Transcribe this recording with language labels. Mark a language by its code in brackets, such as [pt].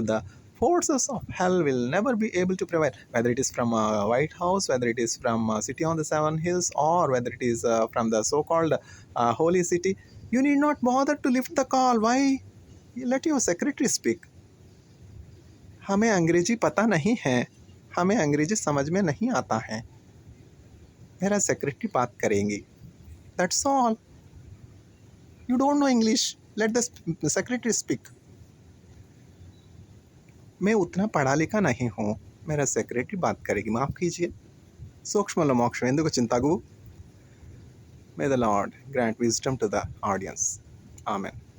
[en] The forces of hell will never be able to prevail, whether it is from a White House, whether it is from a city on the seven hills, or whether it is from the so-called holy city. You need not bother to lift the call. Why? Let your secretary speak. [hi] हमें अंग्रेजी पता नहीं है, हमें अंग्रेजी समझ में नहीं आता है, मेरा सेक्रेटरी बात करेंगी. [en] That's all. You don't know English, let the secretary speak. [hi] मैं उतना पढ़ा लिखा नहीं हूँ, मेरा सेक्रेटरी बात करेगी, माफ़ कीजिए. [te] సూక్ష్మలో మోక్షం ఎందుకు చింతగు? [en] May the Lord grant wisdom to the audience. Amen.